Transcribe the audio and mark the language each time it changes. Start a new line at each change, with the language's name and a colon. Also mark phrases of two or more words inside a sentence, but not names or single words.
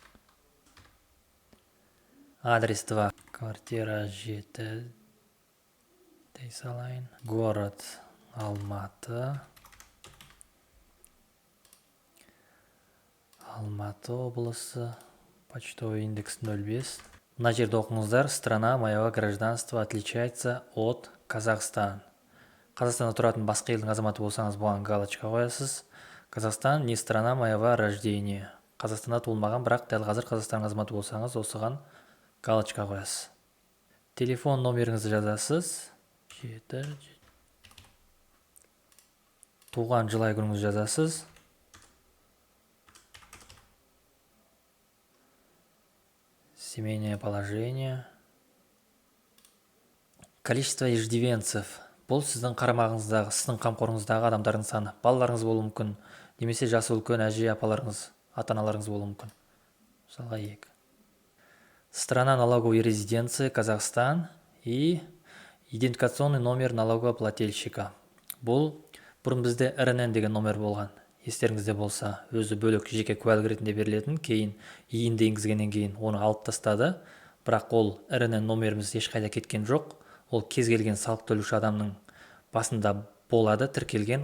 Russian: Адрес 2. Квартира 7.
Kazakh: Дей салайын.
Russian: Город Алматы.
Kazakh: Алматы облысы.
Russian: Почтовый индекс
Kazakh: 05. Мына жерді оқыңыздар.
Russian: Страна моего гражданства отличается от Казахстан.
Kazakh: Қазақстанда тұратын басқа елдің азаматы болсаңыз, бұған галочка қоясыз.
Russian: Казахстан не страна моего рождения.
Kazakh: Қазақстанда туылмаған, бірақ дәл қазір Қазақстан азаматы болсаңыз, осыған галочка қоясыз. Телефон номеріңізді жазасыз. 7. Туған жыл ай күніңізді жазасыз.
Russian: Семейное положение. Количество иждивенцев.
Kazakh: Бұл сіздің қарамағыңыздағы, сіздің қамқорыңыздағы адамдардың саны. Балаларыңыз болуы мүмкін, немесе жасы үлкен әже апаларыңыз, ата-аналарыңыз болуы мүмкін. Мысалға 2.
Russian: Страна налоговой резиденции Казахстан и идентификационный номер налогоплательщика.
Kazakh: Бұл бұрын бізде РНН деген номер болған. Естеріңізде болса, өзі бөлек жеке куәлік ретінде берілетін, кейін иінді енгізгеннен кейін оны алып тастады. Бірақ ол РНН номеріміз ешқайда кеткен жоқ. Ол кез келген салық төлеуші адамның басында болады, тіркелген.